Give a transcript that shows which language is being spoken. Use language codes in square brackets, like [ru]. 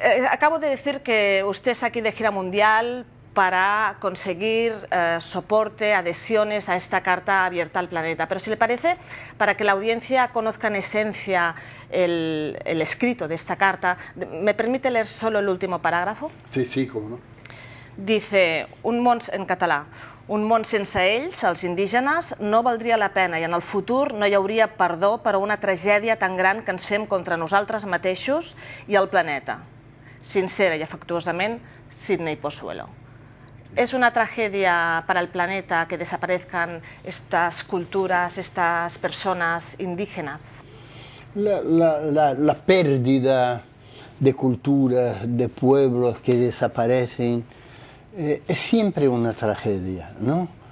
[es] Acabo de decir que usted está aquí de gira mundial para conseguir soporte, adhesiones a esta carta abierta al planeta. Pero si le parece, para que la audiencia conozca en esencia el escrito de esta carta, ¿me permite leer solo el último parágrafo? Sí, sí, cómo no. [ca] Dice, en català, un món sense ells, els indígenes, no valdria la pena i en el futur no hi hauria perdó per a una tragèdia tan gran que ens fem contra nosaltres mateixos i el planeta. [es] Sincera y afectuosamente, Sidney Pozuelo. ¿Es una tragedia para el planeta que desaparezcan estas culturas, estas personas indígenas? La pérdida de culturas, de pueblos que desaparecen, es siempre una tragedia, ¿no?